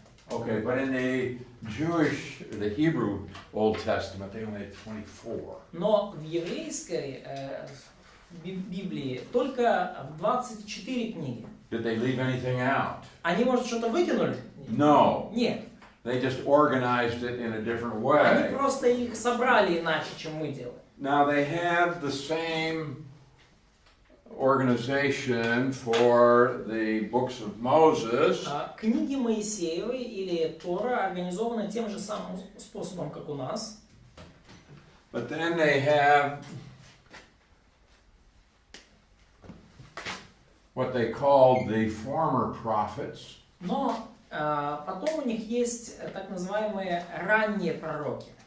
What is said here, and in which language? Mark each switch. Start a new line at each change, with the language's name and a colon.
English: Okay, but in the Hebrew Old Testament, they only had 24.
Russian: Но в еврейской Библии только 24 книги.
English: Did they leave anything out?
Russian: Они, может, что-то выкинули?
English: No.
Russian: Нет.
English: They just organized it in a different
Russian: Они
English: way.
Russian: просто их собрали иначе, чем мы делаем.
English: Now they have the same organization for the books of Moses.
Russian: Книги Моисеевой или Тора организованы тем же самым способом, как у нас.
English: But then they have what they called the former prophets.
Russian: Но потом у них есть так называемые ранние пророки.